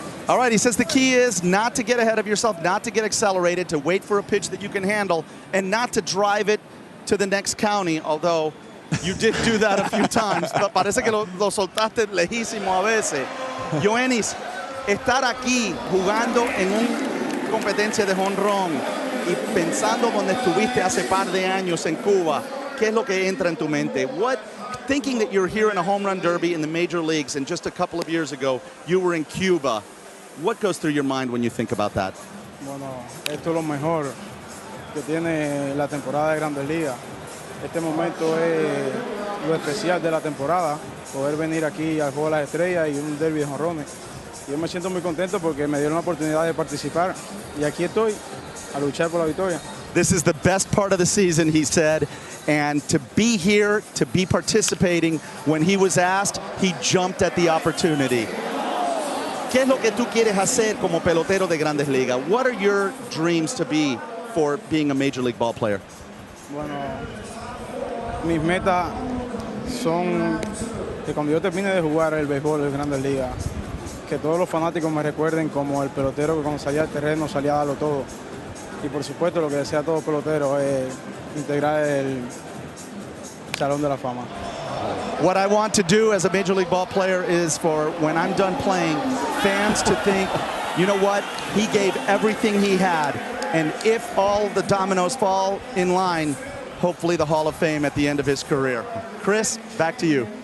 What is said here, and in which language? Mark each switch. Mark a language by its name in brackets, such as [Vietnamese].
[English] All right, he says the key is not to get ahead of yourself, not to get accelerated, to wait for a pitch that you can handle, and not to drive it to the next county, although you did do that a few times. [Spanish] Parece que lo soltaste lejísimo a veces. Yoenis, estar aquí jugando en una competencia de jonrón y pensando donde estuviste hace par de años en Cuba, ¿qué es lo que entra en tu mente? [English] Thinking that you're here in a home run derby in the major leagues, and just a couple of years ago you were in Cuba, what goes through your mind when you think about that? [Spanish] Bueno, esto es lo mejor que tiene la temporada de Grandes Ligas. Este momento es lo especial de la temporada, poder venir aquí al Juego de las Estrellas y un derby de jonrones. Yo me siento muy contento porque me dieron la oportunidad de participar y aquí estoy a luchar por la victoria. [English] This is the best part of the season, he said, and to be here, to be participating, when he was asked, he jumped at the opportunity. [Spanish] ¿Qué es lo que tú quieres hacer como pelotero de Grandes Ligas? [English] What are your dreams to be for being a Major League ball player? [Spanish] Bueno, mis metas son que cuando yo termine de jugar el béisbol de Grandes Ligas, que todos los fanáticos me recuerden como el pelotero que cuando salía al terreno salía a darlo todo. Y por supuesto lo que desea todo pelotero es integrar el Salón de la Fama. [English] What I want to do as a Major League ball player is for when I'm done playing, fans to think, you know what, he gave everything he had. And if all the dominoes fall in line, hopefully the Hall of Fame at the end of his career. Chris, back to you.